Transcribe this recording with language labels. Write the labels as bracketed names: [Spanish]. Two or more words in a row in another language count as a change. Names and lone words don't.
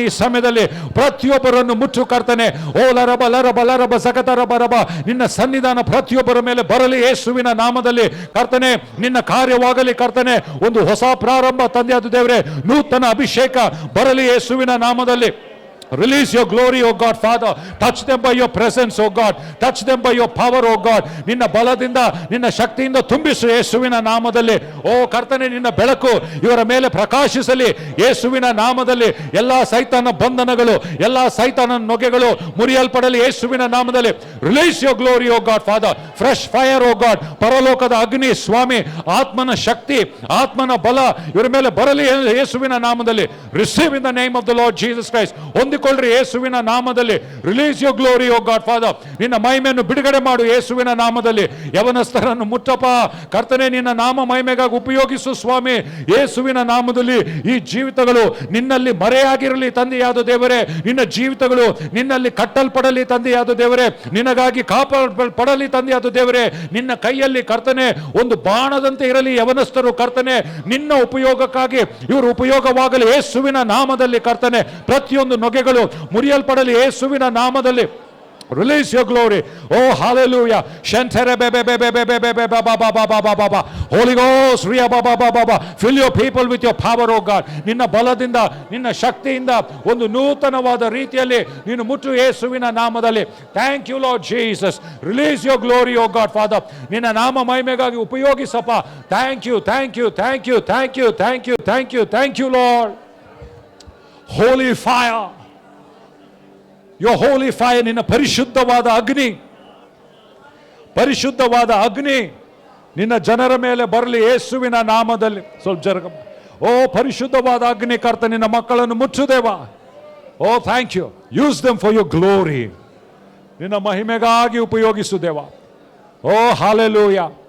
[Kannada] ಈ ಸಮಯದಲ್ಲಿ ಪ್ರತಿಯೊಬ್ಬರನ್ನು ಮುಟ್ಟು ಕರ್ತನೆ. ಓ ಲರಬ ಲರಬ ಲರಬ ಸಕತರಬ ರಬ. ನಿನ್ನ ಸನ್ನಿಧಾನ ಪ್ರತಿಯೊಬ್ಬರ ಮೇಲೆ ಬರಲಿ ಯೇಸುವಿನ ನಾಮದಲ್ಲಿ ಕರ್ತನೆ. ನಿನ್ನ ಕಾರ್ಯವಾಗಲಿ ಕರ್ತನೆ. ಒಂದು ಹೊಸ ಪ್ರಾರಂಭ ತಂದೆಯಾದ ದೇವರೇ, ನೂತನ ಅಭಿಷೇಕ ಬರಲಿ ಯೇಸುವಿನ ನಾಮದಲ್ಲಿ. [English] Release your glory, O God, Father. Touch them by your presence, O God. Touch them by your power, O God. [Kannada] ನಿನ್ನ ಬಲದಿಂದ, ನಿನ್ನ ಶಕ್ತಿಯಿಂದ ತುಂಬಿಸು ಯೇಸುವಿನ ನಾಮದಲ್ಲಿ. ಓ ಕರ್ತನೆ, ನಿನ್ನ ಬೆಳಕು ಇವರ ಮೇಲೆ ಪ್ರಕಾಶಿಸಲಿ ಯೇಸುವಿನ ನಾಮದಲ್ಲಿ. ಎಲ್ಲಾ ಸೈತಾನ ಬಂಧನಗಳು, ಎಲ್ಲಾ ಸೈತಾನ ನೊಗೆಗಳು ಮುರಿಯಲ್ಪಡಲಿ ಯೇಸುವಿನ ನಾಮದಲ್ಲಿ. [English] Release your glory, O God, Father. Fresh fire, O God. [Kannada] ಪರಲೋಕದ ಅಗ್ನಿ ಸ್ವಾಮಿ, ಆತ್ಮನ ಶಕ್ತಿ, ಆತ್ಮನ ಬಲ ಇವರ ಮೇಲೆ ಬರಲಿ ಯೇಸುವಿನ ನಾಮದಲ್ಲಿ. [English] Receive in the name of the Lord Jesus Christ. [Kannada] ಹೊಂದಿಕೊಳ್ಳ್ರಿ ಯೇಸುವಿನ ನಾಮದಲ್ಲಿ. [English] Release your glory O God Father. [Kannada] ನಿನ್ನ ಮಹಿಮೆಯನ್ನು ಬಿಡುಗಡೆ ಮಾಡು ಯೇಸುವಿನ ನಾಮದಲ್ಲಿ. ಯವನಸ್ಥರನ್ನು ಮುಟ್ಟಪ್ಪ ಕರ್ತನೆ, ನಿನ್ನ ನಾಮ ಮಹಿಮೆಗಾಗಿ ಉಪಯೋಗಿಸು ಸ್ವಾಮಿ. ಯೇಸುವಿನ ನಾಮದಲ್ಲಿ ಈ ಜೀವಿತಗಳು ನಿನ್ನಲ್ಲಿ ಮರೆಯಾಗಿರಲಿ ತಂದೆಯಾದ ದೇವರೇ. ನಿನ್ನ ಜೀವಿತಗಳು ನಿನ್ನಲ್ಲಿ ಕಟ್ಟಲ್ಪಡಲಿ ತಂದೆಯಾದ ದೇವರೇ. ನಿನಗಾಗಿ ಕಾಪಾಡಲ್ಪಡಲಿ ತಂದೆಯಾದ ದೇವರೇ. ನಿನ್ನ ಕೈಯಲ್ಲಿ ಕರ್ತನೆ ಒಂದು ಬಾಣದಂತೆ ಇರಲಿ ಯವನಸ್ಥರು ಕರ್ತನೆ. ನಿನ್ನ ಉಪಯೋಗಕ್ಕಾಗಿ ಇವರು ಉಪಯೋಗವಾಗಲಿ ಯೇಸುವಿನ ನಾಮದಲ್ಲಿ ಕರ್ತನೆ. ಪ್ರತಿಯೊಂದು ನೊಗೆಗಳು ಮುರಿಯಲ್ಪಡಲಿ ಯೇಸುವಿನ ನಾಮದಲ್ಲಿ. [English] Release your glory. Oh, hallelujah. Shantere be be be be be be be be ba ba ba ba ba ba ba. Holy Ghost, ria ba ba ba ba ba. Fill your people with your power, oh God. [Kannada] ನಿನ್ನ ಬಲದಿಂದ ನಿನ್ನ ಶಕ್ತಿಯಿಂದ ಒಂದು ನೂತನವಾದ ರೀತಿಯಲ್ಲಿ ನೀನು ಮುಟ್ಟು ಯೇಸುವಿನ ನಾಮದಲ್ಲಿ. [English] Thank you Lord Jesus. Release your glory, oh God Father. [Kannada] ನಿನ್ನ ನಾಮ ಮಹಿಮೆಗಾಗಿ ಉಪಯೋಗಿಸಪ್ಪ. [English] Thank you, thank you, thank you, thank you, thank you, thank you, thank you Lord. Holy fire. Your holy fire, [Kannada] ನಿನ್ನ ಪರಿಶುದ್ಧವಾದ ಅಗ್ನಿ, ಪರಿಶುದ್ಧವಾದ ಅಗ್ನಿ ನಿನ್ನ ಜನರ ಮೇಲೆ ಬರಲಿ ಯೇಸುವಿನ ನಾಮದಲ್ಲಿ. ಸ್ವಲ್ಪ ಜರಗ. ಓ ಪರಿಶುದ್ಧವಾದ ಅಗ್ನಿ ಕರ್ತ ನಿನ್ನ ಮಕ್ಕಳನ್ನು ಮುಚ್ಚುದೇವಾ. [English] Oh thank you. Use them for your glory. [Kannada] ನಿನ್ನ ಮಹಿಮೆಗಾಗಿ ಉಪಯೋಗಿಸುದೇವಾ. ಓ ಹಾಲೆಲೂಯಾ.